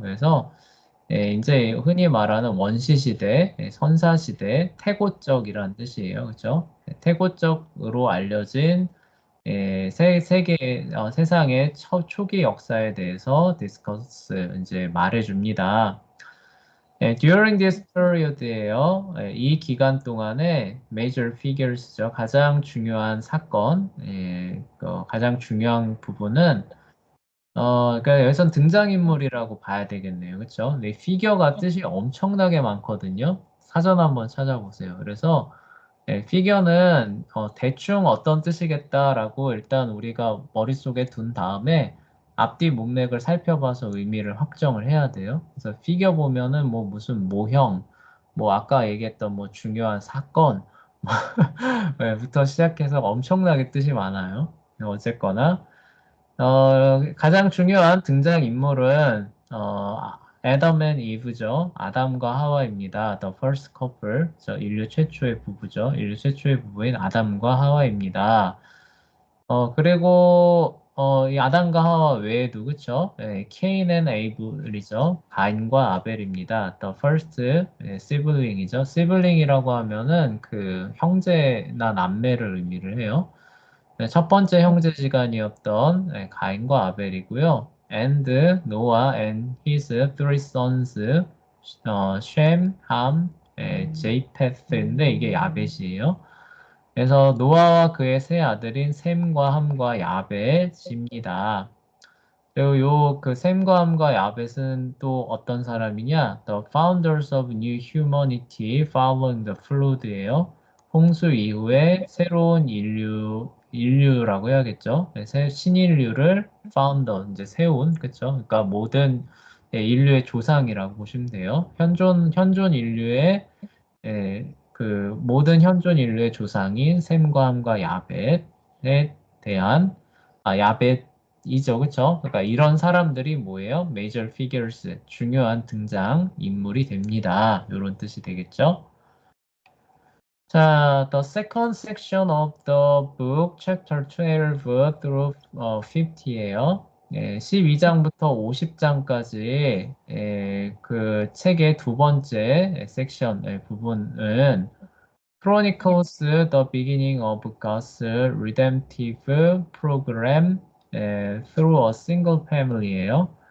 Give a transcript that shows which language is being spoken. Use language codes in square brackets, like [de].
[ko] 그래서 이제 흔히 말하는 원시 시대, 선사 시대, 태고적이라는 뜻이에요. 그렇죠? 태고적으로 알려진 세상의 초기 역사에 대해서 디스커스 이제 말해줍니다. [en] During this period예요. [ko] 이 기간 동안에 major figures 죠. 가장 중요한 사건, 가장 중요한 부분은 그러니까 여기선 등장인물이라고 봐야 되겠네요. 그렇죠? 근데 피겨가 뜻이 엄청나게 많거든요. 사전 한번 찾아보세요. 그래서 피겨는 대충 어떤 뜻이겠다라고 일단 우리가 머릿속에 둔 다음에 앞뒤 문맥을 살펴봐서 의미를 확정을 해야 돼요. 그래서 피겨 보면은 뭐 무슨 모형, 뭐 아까 얘기했던 뭐 중요한 사건 부터 시작해서 엄청나게 뜻이 많아요. 어쨌거나 가장 중요한 등장인물은 애덤 앤 이브죠. 아담과 하와입니다. The first couple. 인류 최초의 부부죠. 인류 최초의 부부인 아담과 하와입니다. 그리고 이 아담과 하와 외에도 그쵸? 케인 앤 에이블이죠. 가인과 아벨입니다. [en] The first sibling이죠. [ko] sibling이라고 하면은 그 형제나 남매를 의미를 해요. 첫 번째 형제지간이었던 가인과 아벨이고요. And Noah and his three sons, 셈, 함, 제이페스인데 이게 야벳이에요. 그래서 노아와 그의 세 아들인 셈과 함과 야벳입니다. 그리고 요 그 샘과 함과 야벳은 또 어떤 사람이냐? [en] The founders of New Humanity following the flood예요. [ko] 홍수 이후에 새로운 인류라고 해야겠죠. 네, 신인류를 founder 이제 세운 그쵸? 그러니까 모든 인류의 조상이라고 보시면 돼요. 현존 인류의 그 모든 현존 인류의 조상인 샘과 함과 야벳에 대한 야벳이죠, 그쵸? 그러니까 이런 사람들이 뭐예요? Major figures, 중요한 등장 인물이 됩니다. 이런 뜻이 되겠죠? [en] 자, the second section of the book, chapter 12 through 50예요. 12장부터 50장까지 그 책의 두 번째 섹션 부분은 Chronicles the beginning of God's redemptive program through a single family예요.